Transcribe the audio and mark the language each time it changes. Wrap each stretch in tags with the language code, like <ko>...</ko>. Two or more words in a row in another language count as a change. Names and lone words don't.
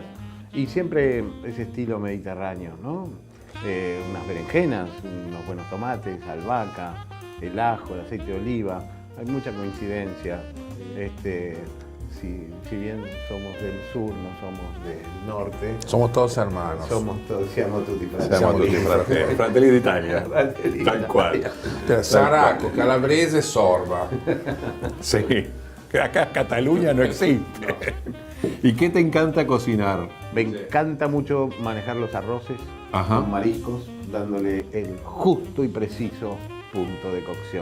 <es>Y siempre ese estilo mediterráneo, ¿no? Unas berenjenas, unos buenos tomates, albahaca, el ajo, el aceite de oliva. Hay mucha coincidencia. Si bien somos del sur, no somos del norte. Somos todos hermanos. Somos todos,</es> <it>siamo tutti Siamo tutti fratelli. Fratelli d'Italia. Fratelli</it> <es>Tal cual. Pero Saraco, calabrese, sorba. Sí, que acá Cataluña no existe. ¿Y qué te encanta cocinar? Me encanta mucho manejar los arroces. Ajá. con mariscos, dándole el justo y preciso punto de cocción.</es>